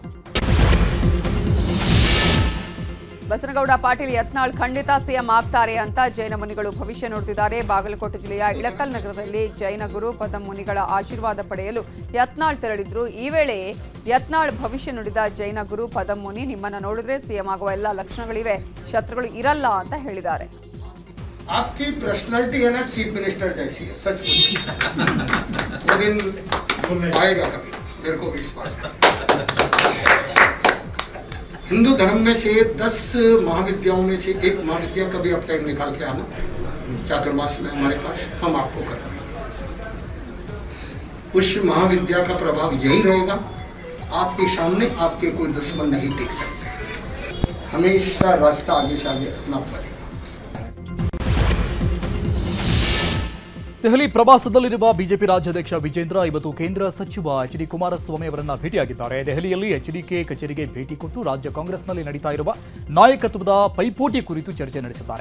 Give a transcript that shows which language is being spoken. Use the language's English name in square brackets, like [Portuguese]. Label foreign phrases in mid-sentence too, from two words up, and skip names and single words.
[Kannada] ಬಸನಗೌಡ ಪಾಟೀಲ್ ಯತ್ನಾಳ್ ಖಂಡಿತ ಸಿಎಂ ಆಗ್ತಾರೆ ಅಂತ ಜೈನ ಮುನಿಗಳು ಭವಿಷ್ಯ ನುಡಿದಿದ್ದಾರೆ. ಬಾಗಲಕೋಟೆ ಜಿಲ್ಲೆಯ ಇಳಕಲ್ ನಗರದಲ್ಲಿ ಜೈನ ಗುರು ಪದಂ ಮುನಿಗಳ ಆಶೀರ್ವಾದ ಪಡೆಯಲು ಯತ್ನಾಳ್ ತೆರಳಿದ್ರು. ಈ ವೇಳೆ ಯತ್ನಾಳ್ ಭವಿಷ್ಯ ನುಡಿದ ಜೈನ ಗುರು ಪದಂ ಮುನಿ, ನಿಮ್ಮನ್ನ ನೋಡಿದ್ರೆ ಸಿಎಂ ಆಗುವ ಎಲ್ಲ ಲಕ್ಷಣಗಳಿವೆ, ಶತ್ರುಗಳು ಇರಲ್ಲ ಅಂತ ಹೇಳಿದ್ದಾರೆ. [Hindi] आपकी पर्सनालिटी है ना [English] chief minister [Hindi] जैसी है, सच वो दिन आएगा कभी, मेरे को विश्वास है. हिंदू धर्म में से 10 महाविद्याओं में से एक महाविद्या का भी अब टाइम निकाल के आना चातुर्मास में हमारे पास, हम आपको कर रहे हैं. उस महाविद्या का प्रभाव यही रहेगा, आपके सामने आपके कोई दुश्मन नहीं टिक सकते. हमेशा रास्ता आगे से आगे अपना बढ़े. [Kannada] ದೆಹಲಿ ಪ್ರವಾಸದಲ್ಲಿರುವ ಬಿಜೆಪಿ ರಾಜ್ಯಾಧ್ಯಕ್ಷ ವಿಜೇಂದ್ರ ಇವತ್ತು ಕೇಂದ್ರ ಸಚಿವ ಎಚ್.ಡಿ. ಕುಮಾರಸ್ವಾಮಿ ಅವರನ್ನ ಭೇಟಿಯಾಗಿದ್ದಾರೆ. ದೆಹಲಿಯಲ್ಲಿ ಎಚ್ಡಿಕೆ ಕಚೇರಿಗೆ ಭೇಟಿ ಕೊಟ್ಟು ರಾಜ್ಯ ಕಾಂಗ್ರೆಸ್ನಲ್ಲಿ ನಡೀತಾ ಇರುವ ನಾಯಕತ್ವದ ಪೈಪೋಟಿ ಕುರಿತು ಚರ್ಚೆ ನಡೆಸಿದ್ದಾರೆ.